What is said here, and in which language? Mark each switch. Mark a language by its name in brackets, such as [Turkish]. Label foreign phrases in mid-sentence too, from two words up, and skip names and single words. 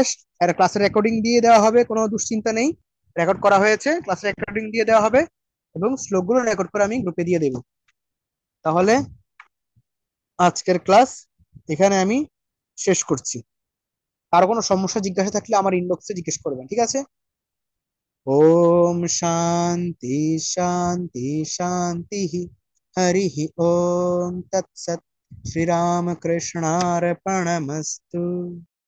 [Bangla] আর ক্লাসের রেকর্ডিং দিয়ে দেওয়া হবে, কোনো দুশ্চিন্তা নেই, রেকর্ড করা হয়েছে, ক্লাসের রেকর্ডিং দিয়ে দেওয়া হবে এবং শ্লোকগুলো রেকর্ড করে আমি গ্রুপে দিয়ে দেব। তাহলে আজকের ক্লাস এখানে আমি শেষ করছি। কারো কোনো সমস্যা জিজ্ঞাসা থাকলে আমার ইনবক্সে জিজ্ঞেস করবেন, ঠিক আছে। [Sanskrit] ओम शांति शांति शांति। हरि ओम तत्सत। श्री राम कृष्णार्पणमस्तु।